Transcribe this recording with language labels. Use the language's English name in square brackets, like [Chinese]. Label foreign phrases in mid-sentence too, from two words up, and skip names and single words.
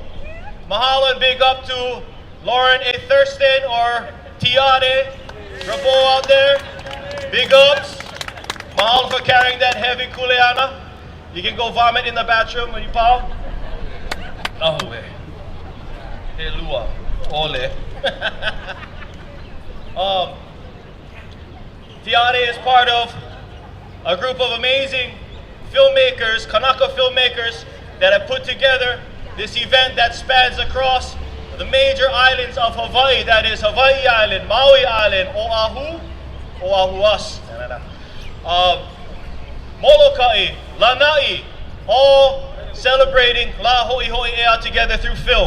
[English] Mahalo and big up to Lauren A. Thurston or Tiare Rabo out there. Big ups. Mahalo for carrying that heavy kuleana. You can go vomit in the bathroom when you pau. Oh, wait. Hey, Lua. Ole. Tiare is part of a group of amazing filmmakers, Kanaka filmmakers, that have put together this event that spans across the major islands of Hawaii, that is Hawaii Island, Maui Island, Oahuas, Molokai, Lanai, all celebrating La Hoi Hoi Ea together through film.